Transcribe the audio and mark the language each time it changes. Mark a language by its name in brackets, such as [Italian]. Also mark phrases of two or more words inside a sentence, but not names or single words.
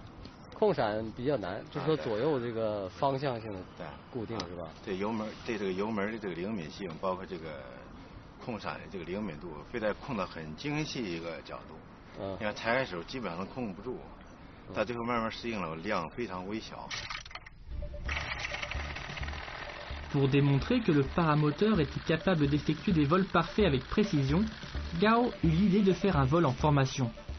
[Chinese] 控闪比较难，就是说左右这个方向性的固定是吧？对油门，对这个油门的这个灵敏性，包括这个控伞的这个灵敏度，非得控得很精细一个角度。你看抬开手基本上都控不住，到最后慢慢适应了，量非常微小。 [French] Pour démontrer que le paramoteur était capable d'effectuer des vols parfaits avec précision, Gao eut l'idée de faire un vol en formation.